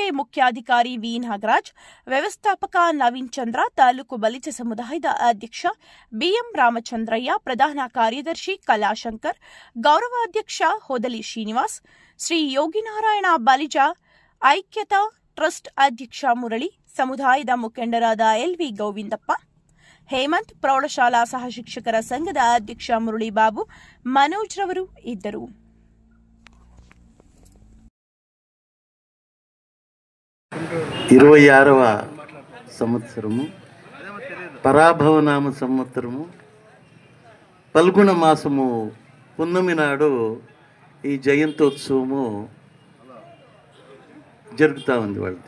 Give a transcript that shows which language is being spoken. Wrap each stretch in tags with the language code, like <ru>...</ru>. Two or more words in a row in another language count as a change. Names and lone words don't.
<kn>ಮುಖ್ಯಾಧಿಕಾರಿ ವಿ ನಾಗರಾಜ್, ವ್ಯವಸ್ಥಾಪಕ ನವೀನ್ ಚಂದ್ರ, ತಾಲೂಕು ಬಲಿಜ ಸಮುದಾಯದ ಅಧ್ಯಕ್ಷ ಬಿಎಂ ರಾಮಚಂದ್ರಯ್ಯ, ಪ್ರಧಾನ ಕಾರ್ಯದರ್ಶಿ ಕಲಾಶಂಕರ್, ಗೌರವಾಧ್ಯಕ್ಷ ಹೊದಲಿ ಶ್ರೀನಿವಾಸ್, ಶ್ರೀ ಯೋಗಿನಾರಾಯಣ ಬಲಿಜ ಐಕ್ಯತಾ ಟ್ರಸ್ಟ್ ಅಧ್ಯಕ್ಷ ಮುರಳಿ, ಸಮುದಾಯದ ಮುಖಂಡರಾದ ಎಲ್ವಿ ಗೋವಿಂದಪ್ಪ, ಹೇಮಂತ್, ಪ್ರೌಢಶಾಲಾ ಸಹಶಿಕ್ಷಕರ ಸಂಘದ ಅಧ್ಯಕ್ಷ ಮುರಳಿ ಬಾಬು, ಮನೋಜ್ ರವರು ಇದ್ದರು.</kn> <te>26వ సంవత్సరము పరాభవనామ సంవత్సరము పల్గుణ మాసము పున్నమి నాడు ఈ జయంతోత్సవము జరుగుతూ ఉంది వాళ్ళది.</te>